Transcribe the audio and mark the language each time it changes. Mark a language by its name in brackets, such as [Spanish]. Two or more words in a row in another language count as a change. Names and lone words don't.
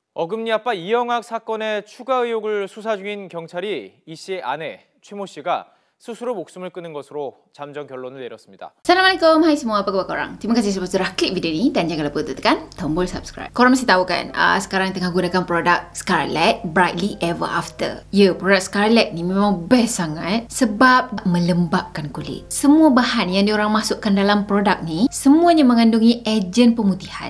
[Korean] 어금니 아빠 이영학 사건의 추가 의혹을 수사 중인 경찰이 이 씨의 아내 최모 씨가 스스로 목숨을 끊은 것으로 잠정 결론을 내렸습니다. [Malay] Assalamualaikum, hai semua, apa khabar korang? Terima kasih sebab sudah klik video ni dan jangan lupa untuk tekan tombol subscribe. Korang mesti tahu kan, sekarang tengah gunakan produk Scarlett Brightly Ever After. Ya, produk Scarlett ni memang best sangat sebab melembabkan kulit. Semua bahan yang diorang masukkan dalam produk ni semuanya mengandungi ejen pemutihan.